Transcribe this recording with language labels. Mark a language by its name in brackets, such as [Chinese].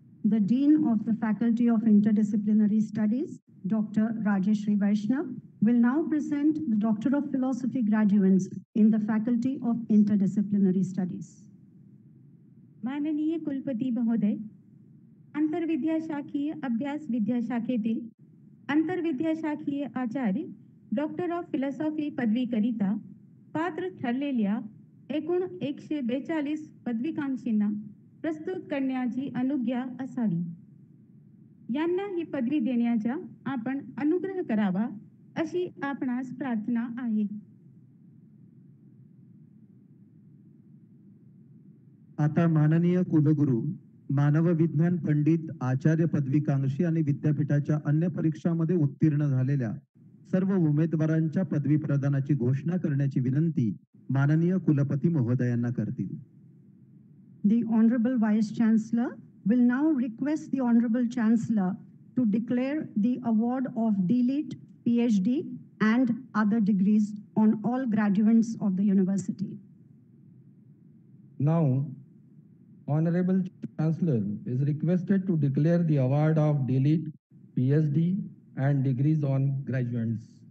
[English] The Dean of the Faculty of Interdisciplinary Studies, Dr. Rajeshri Vaishnav, will now present the Doctor of Philosophy graduates in the Faculty of Interdisciplinary Studies. [Marathi] माननीय कुलपती महोदय, आंतरविद्याशाखीय अभ्यास विद्याशाखेतील आंतरविद्याशाखीय आचार्य doctor of philosophy पदवीकरिता पात्र ठरलेल्या एकूण 142 पदवीकांक्षींना प्रस्तुत करण्याची अनुज्ञा असावी. यांना ही पदवी देण्याचा आपण अनुग्रह करावा अशी आपणास प्रार्थना आहे. आता माननीय कुलगुरू, मानव विज्ञान पंडित, आचार्य पदवीकांक्षी आणि विद्यापीठाच्या अन्य परीक्षांमध्ये उत्तीर्ण झालेल्या सर्व उमेदवारांच्या पदवी प्रदानाची घोषणा करण्याची विनंती माननीय कुलपती महोदयांना करतील. [English] The Honorable Vice Chancellor will now request the Honorable Chancellor to declare the award of D.Litt, PhD and other degrees on all graduates of the university. Now, Honorable Chancellor is requested to declare the award of D.Litt, PhD and degrees on graduates.